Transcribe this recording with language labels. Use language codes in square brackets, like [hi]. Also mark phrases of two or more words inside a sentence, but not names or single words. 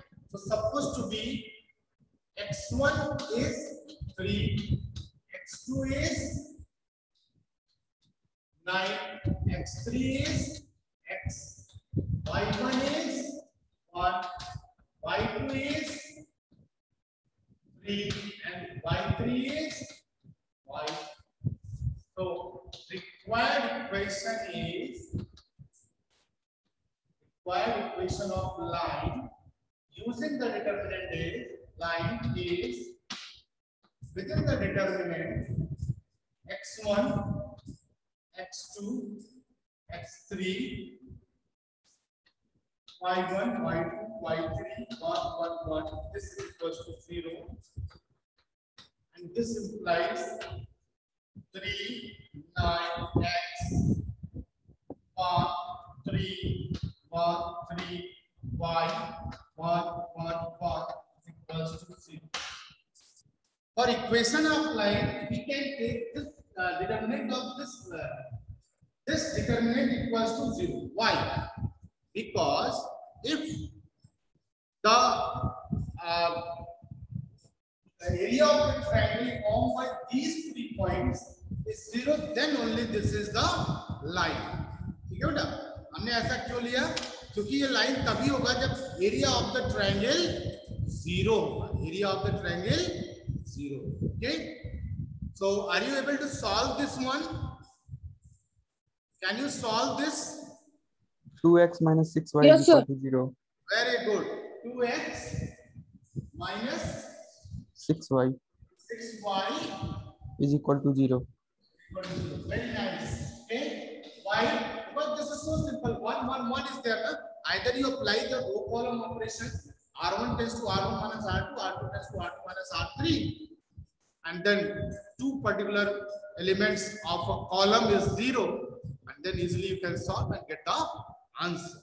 [en] So supposed to be x1 is 3, x2 is 9, x3 is x, y1 is 1, y2 is 3, and y3 is y. So required equation of line using the determinant is line is within the determinant x1, x2, x3, y1, y2, y3, 1, 1, 1. This is equal to 0, and this implies 3, 9, x, 1, 3, 1, 3, y, 1, 1, 1 is equals to 0. For equation of line, we can take this determinant of this determinant equals to 0. Why? Because if the area of the triangle formed by these 3 points is 0, then only this is the line. [hi] ठीक है बेटा? हमने ऐसा क्यों लिया? क्योंकि ये लाइन तभी होगा जब [en] area of the triangle [hi] 0 होगा. [en] area of the triangle 0. Okay? So are you able to solve this one? Can you solve this? 2x minus 6y Yes, is equal sir. to 0. Very good. 2x minus 6y 6y is equal to 0. very nice. Okay. Why? Because this is so simple. 1, 1, 1 is there. Either you apply the row column operation, R1 tends to R1 minus R2, R2 tends to R2 minus R3, and then 2 particular elements of a column is 0, and then easily you can solve and get the answer.